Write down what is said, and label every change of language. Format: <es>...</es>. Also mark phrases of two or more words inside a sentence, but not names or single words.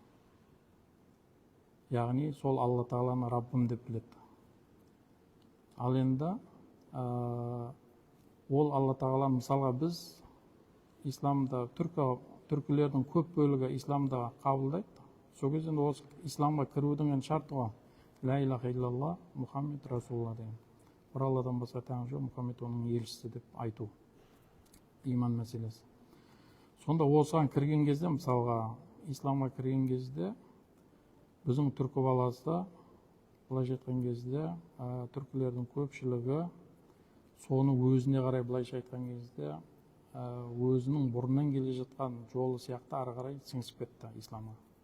<kk>Яғни сол Алла тағаланы Раббым деп біледі. Ал енді ол Алла тағала, мысалға біз исламда, түркілердің көп бөлігі исламда қабылдайды. Сол кезде осы исламға кірудің шарты ғой.</kk> <ar>لا إله إلا الله محمد رسول الله деген.</ar> <kk>Бір Алладан басқа тәңір жоқ, Мұхаммед оның елшісі деп айту. Иман мәселесі. Сонда осыған кірген кезде, мысалға исламға кірген кезде біздің түркі баласы, былайша айтқан кезде түркілердің көпшілігі соны өзіне қарай былайша айтқан кезде өзінің бұрыннан келе жатқан жолы сияқты ары қарай сіңісіп кетті исламға.</kk>